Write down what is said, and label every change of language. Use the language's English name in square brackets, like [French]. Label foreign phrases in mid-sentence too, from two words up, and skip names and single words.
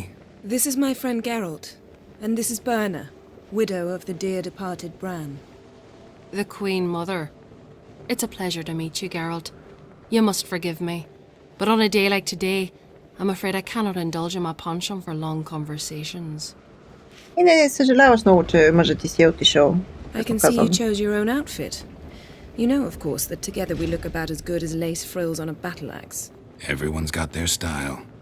[English] This is my friend Geralt, and this is Berna, widow of the dear departed Bran. The Queen Mother. It's a pleasure to meet you, Geralt. You must forgive me. But on a day like today, I'm afraid I cannot indulge in my penchant for long conversations. [Bulgarian] И не съжаляваш много, че мъжът ти си е отишъл. [English] I can see you chose your own outfit. You know, of course, that together we look about as good as lace frills on a battle axe. Everyone's got their style.